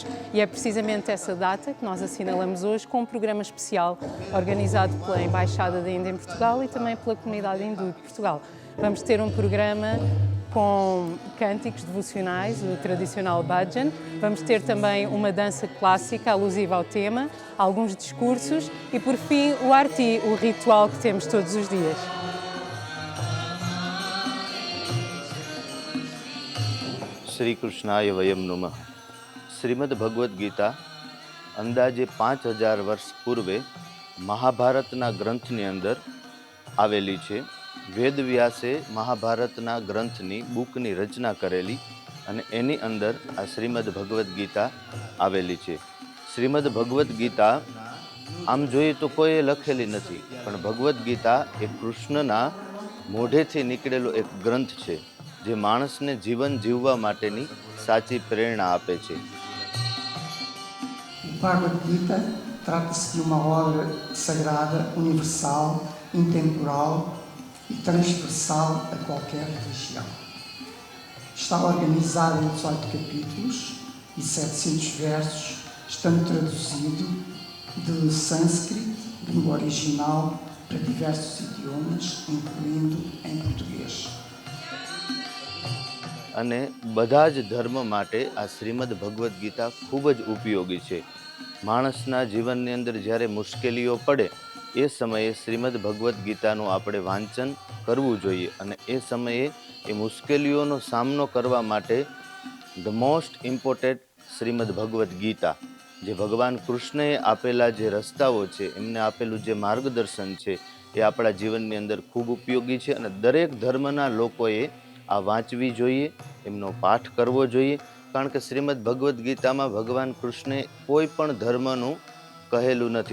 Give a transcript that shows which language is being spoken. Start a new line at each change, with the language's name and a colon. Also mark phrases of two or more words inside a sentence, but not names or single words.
Portuguese: E é precisamente essa data que nós assinalamos hoje com um programa especial organizado pela Embaixada da Índia em Portugal e também pela comunidade hindu de Portugal. Vamos ter um programa com cânticos devocionais, o tradicional bhajan. Vamos ter também uma dança clássica alusiva ao tema, alguns discursos e, por fim, o arti, o ritual que temos todos os dias.
Sanskrit: श्री कृष्णाय वयम नमः.
Gujarati: શ્રીમદ ભગવદ્ ગીતા અંદાજે 5000 વર્ષ પૂર્વે મહાભારતના ગ્રંથની અંદર આવેલી છે. વેદવ્યાસે મહાભારતના ગ્રંથની બુકની રચના કરેલી અને એની અંદર આ શ્રીમદ ભગવદ્ ગીતા આવેલી છે. શ્રીમદ ભગવદ્ ગીતા આમ જોઈએ તો કોઈએ લખેલી નથી, પણ ભગવદ્ ગીતા એ કૃષ્ણના મોઢેથી નીકળેલો એક ગ્રંથ છે જે માણસને જીવન જીવવા માટેની સાચી પ્રેરણા આપે છે.
Portuguese: Bhagavad Gita trata-se de uma obra sagrada, universal, intemporal e transversal a qualquer religião. Está organizada em 18 capítulos e 700 versos, estando traduzido de sânscrito, língua original, para diversos idiomas, incluindo em português.
Gujarati: અને બધા જ ધર્મ માટે આ શ્રીમદ ભગવદ્ ગીતા ખૂબ જ ઉપયોગી છે. માણસના જીવનની અંદર જ્યારે મુશ્કેલીઓ પડે એ સમયે શ્રીમદ ભગવદ્ ગીતાનું આપણે વાંચન કરવું જોઈએ અને એ સમયે એ મુશ્કેલીઓનો સામનો કરવા માટે
English: the most important
Gujarati: શ્રીમદ ભગવદ્ ગીતા જે ભગવાન કૃષ્ણએ આપેલા જે રસ્તાઓ છે, એમને આપેલું જે માર્ગદર્શન છે એ આપણા જીવનની અંદર ખૂબ ઉપયોગી છે અને દરેક ધર્મના લોકોએ આ વાંચવી જોઈએ, એમનો પાઠ કરવો જોઈએ, કારણ કે શ્રીમદ ભગવદ્ ગીતામાં ભગવાન કૃષ્ણે કોઈ પણ ધર્મનું કહેલું નથી.